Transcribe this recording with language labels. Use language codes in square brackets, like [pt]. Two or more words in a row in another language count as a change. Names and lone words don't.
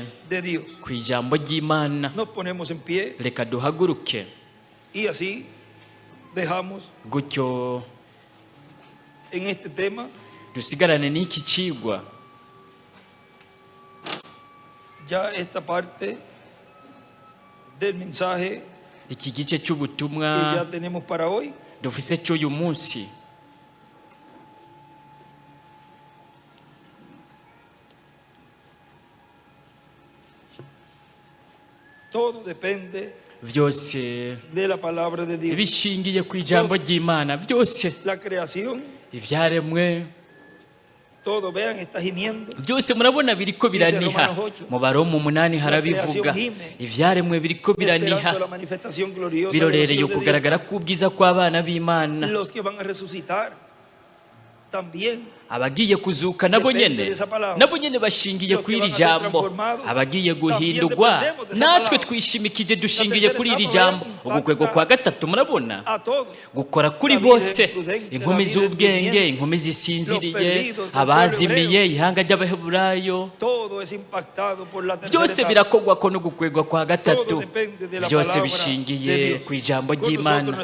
[es] de Dios. [rn] ku ijambo ry'Imana [es] Nos ponemos en pie [rn] reka duhaguruke [es] y así dejamos [rn] gutyo [es] en este tema [rn] dusigarane n'iki cigwa [es] ya esta parte del mensaje [rn] iki gice [es] que [rn] cy'ubutumwa [es] ya tenemos para hoy. [rn] dufise cy'uyu munsi [es] Todo depende [rn] byose [es] de la palabra de Dios. [rn] bishingiye ku ijambo ry'Imana byose [es] La creación, [rn] ibyaremwe [es] todo, vean, está gimiendo. [rn] byose murabona biriko biraniha mu Baroma 8 harabivuga ibyaremwe biriko biraniha [es] Esperando la manifestación gloriosa de los [rn] birorereye [es] hijos de [rn] ukugaragara k'ubwiza kw'abana b'Imana [es] Dios. Los que van a resucitar también [rn] abagiye kuzuka nabo nyene bashingiye kuri iri jambo, abagiye guhindurwa natwe twishimikije dushingiye kuri iri jambo. Ugukwego kwa gatatu murabona gukora kuri bose, inkumi z'ubwenge, inkumi zisinziriye, abazimiye, ihanga ry'Abaheburayo, byose birakogwa ko no gukwegwa kwa gatatu, byose bishingiye ku ijambo ry'Imana.